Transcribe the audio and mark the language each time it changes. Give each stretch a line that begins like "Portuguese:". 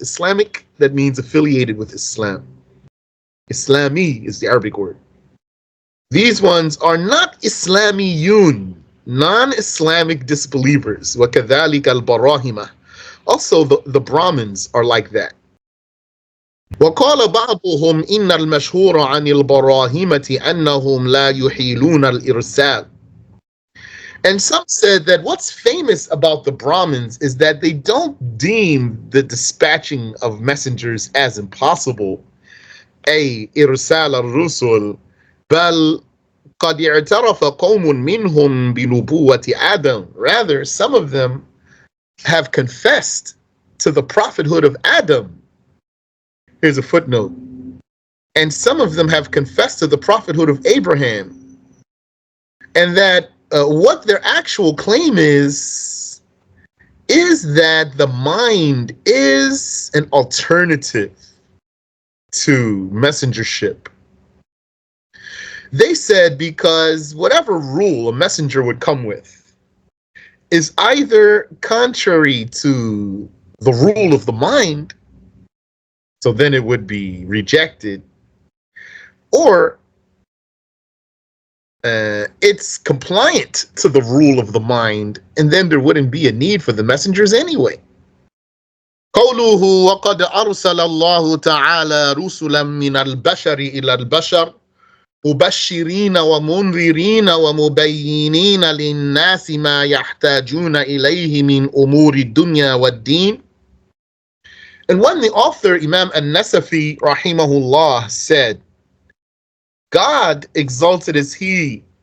English: Islamic, that means affiliated with Islam. Islami is the Arabic word. These ones are not Islamiyun, non-Islamic disbelievers.
Arabic: وَكَذَلِكَ الْبَرَاهِمَةِ.
English: Also, the Brahmins are like that.
Arabic: وقال بعضهم إن المشهور عن البراهمة أنهم لا يحيلون الإرسال.
English: And some said that what's famous about the Brahmins is that they don't deem the dispatching of messengers as impossible.
Arabic: أي إرسال الرسل بل قد اعترف قوم منهم بنبوة آدم.
English: Rather, some of them have confessed to the prophethood of Adam. Here's a footnote. And some of them have confessed to the prophethood of Abraham. And that what their actual claim is that the mind is an alternative to messengership. They said because whatever rule a messenger would come with is either contrary to the rule of the mind, so then it would be rejected, or it's compliant to the rule of the mind, and then there wouldn't be a need for the messengers anyway.
Arabic: قوله وقد أرسل الله تعالى رسلا من البشر إلى البشر مبشرين ومنذرين ومبينين للناس ما يحتاجون إليه من أمور الدنيا والدين.
English: And when the author Imam An-Nasafiyyah rahimahullah said, God exalted is He